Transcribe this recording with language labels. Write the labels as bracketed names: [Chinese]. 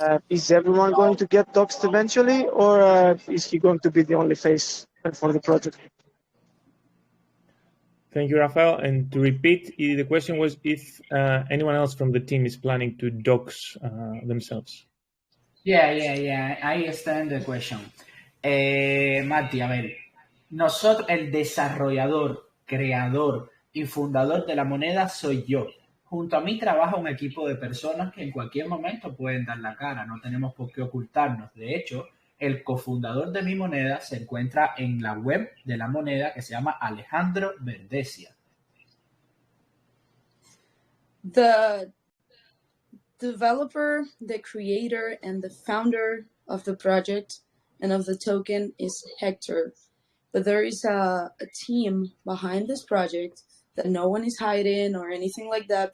[English] Is everyone going to get doxed eventually, or is he going to be the only face for the project? Thank you, Rafael. And to repeat, the question was if anyone else from the team is planning to dox themselves. Yeah. I understand the question. [Spanish] Mati, a ver, nosotros, el desarrollador, creador y fundador de la moneda soy yo. Junto a mí trabaja un equipo de personas que en cualquier momento pueden dar la cara, no tenemos por qué ocultarnos. De hecho, el cofundador de mi moneda se encuentra en la web de la moneda que se llama Alejandro Verdesia. [English] The developer, the creator, and the founder of the project and of the token is Hector. But there is a team behind this project that no one is hiding or anything like that.